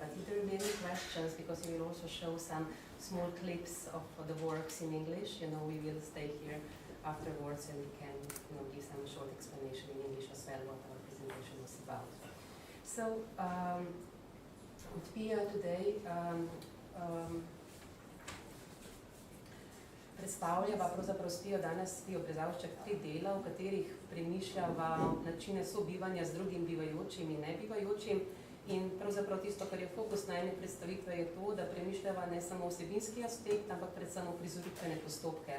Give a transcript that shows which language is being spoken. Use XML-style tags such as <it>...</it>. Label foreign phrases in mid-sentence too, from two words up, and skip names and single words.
<en>But if there will be any questions, because we will also show some small clips of the works in English, we will stay here afterwards and we can give some short explanation in English as well what our presentation was about.</en> <sl>So, Pia today predstavljava, pravzaprav Spijo danes, Spijo Brezavšček, 3 dela, v katerih premišljava načine sobivanja z drugim bivajočim in nebivajočim. In pravzaprav tisto, kar je fokus na ene predstavitve, je to, da premišljava ne samo vsebinski aspekt, ampak predvsem prizoritvene postopke.</sl>